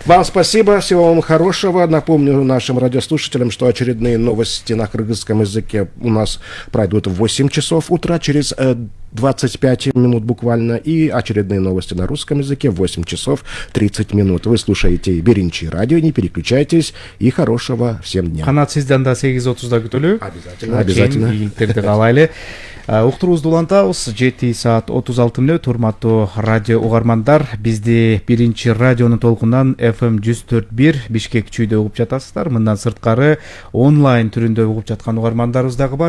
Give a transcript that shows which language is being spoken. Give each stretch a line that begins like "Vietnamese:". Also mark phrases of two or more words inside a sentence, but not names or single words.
Russian: Вам спасибо, всего вам хорошего. Напомню нашим радиослушателям, что очередные новости на кыргызском языке у нас пройдут в 8 часов утра, через 25 минут буквально, и очередные новости на русском языке в 8 часов 30 минут. Вы слушаете Биринчи радио, не переключайтесь, и хорошего всем дня.
Kyrgyz: Ханат, сизден да 8:30-да күтүлүү.
Russian: Обязательно.
Kyrgyz: Ийгиликтерди каалайлы. Уктуруубузду улантабыз. 7 саат 36 мүнөт. Урматтуу радио угармандар, бизди Биринчи радионун толкундан FM 104.1 Бишкек чүйдө угуп жатасыздар. Мындан сырткары онлайн түрүндө угуп жаткан угармандарыбыз дагы бар.